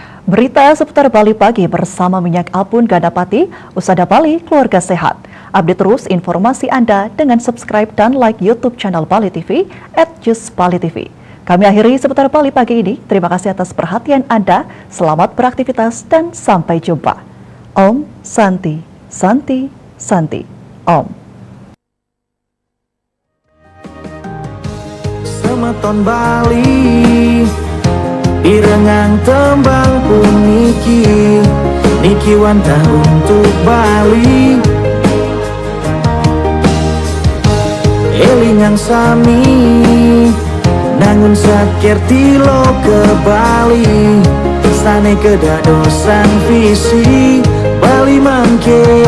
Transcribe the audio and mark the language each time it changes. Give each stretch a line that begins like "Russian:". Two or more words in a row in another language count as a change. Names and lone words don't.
Indonesian: Berita seputar Bali Pagi bersama Minyak Apun Ganapati, Usada Bali, Keluarga Sehat. Update terus informasi Anda dengan subscribe dan like YouTube channel Bali TV @JusBaliTV. Kami akhiri seputar Bali Pagi ini. Terima kasih atas perhatian Anda. Selamat beraktivitas dan sampai jumpa. Om Santi, Santi, Santi. Om.
Balinese: Semeton Bali Irengang tembang pun Niki wantah untuk Bali Elingang sami Nangun sakir tilo ke Bali Sane kedadosan visi Bali mangke